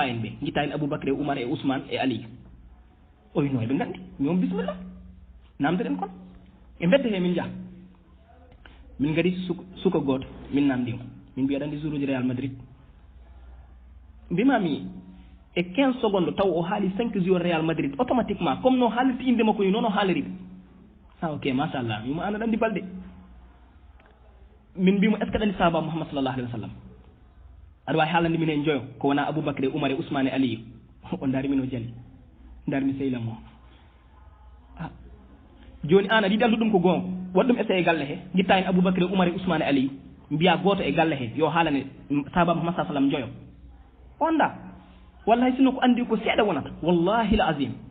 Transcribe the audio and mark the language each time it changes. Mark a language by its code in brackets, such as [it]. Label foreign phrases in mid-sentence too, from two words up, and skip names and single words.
[ff] en ɓe guitta hen Aboubacry e Oumar e Ousmane e Ali o wino eɓe gandi ñoom bisimilla namdoɗen kon e bedde he min jaa min gari suka goto min namdimo min mbiya ɗandi jour uji Real Madrid mbimami e 15 secondes taw o haali 5 jours Real Madrid [fr] automatiquement comme [ff] no haalirta inde makko ni noon o haaliri ok machallah mimo an aɗa andi balɗe min mbimo [fr] est ce que [ff] ɗandi sahaba Mouhammad [ar] صلى الله عليه وسلم [ff] aɗa wawi haalande min hen joyo ko wona Aboubacry e Oumar e Ousmane e Aliyu o daari min o jali darmi sehlam o joni an aɗa yiɗi andu ɗum ko gonga waɗ ɗum essayé galle he guitta hen Aboubacry e Oumar e Ousmane e Aliyu mbiya goto e galle he yo haalane sahaba Mouhammad [ar] صلى الله عليه وسلم [ff] joyo onda wallahi sinno ko andi ko seeɗa wonata [ar] والله العظيم